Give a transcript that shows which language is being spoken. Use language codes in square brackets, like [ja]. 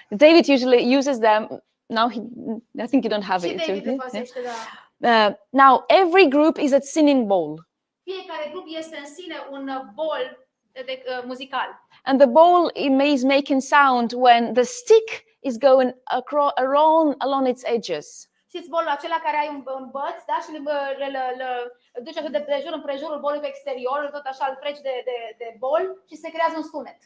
[en] David usually uses them. Now, I think you don't have [ro] Și [en] it. [ro] David le folosește, da. [en] Now, every group is a singing bowl. [ro] Fiecare grup este în sine un bol muzical. [en] And the bowl is making sound when the stick is going around along its edges. [ro] Știți bolul acela care ai un băț, da? Și îl duci așa de jur împrejurul bolului pe exterior, tot așa îl freci de bol și se creează un sunet.